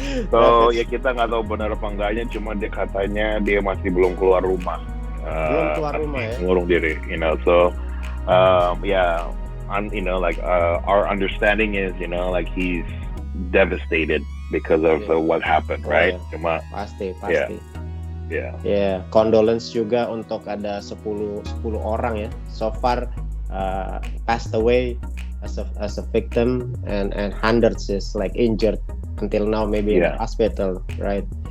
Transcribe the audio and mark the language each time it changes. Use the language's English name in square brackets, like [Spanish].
[Indonesian] So ya kita nggak tahu benar apa enggaknya, cuma dia katanya dia masih belum keluar rumah. Belum keluar rumah ya. Ngurung diri, [English] so like our understanding is, like he's devastated because of what happened, right? [Indonesian] Ya. Cuma pasti. [English] Yeah. [Indonesian] Condolence juga untuk ada 10 orang ya. [English] So far passed away as a victim and hundreds is like injured until now, maybe in the hospital, right?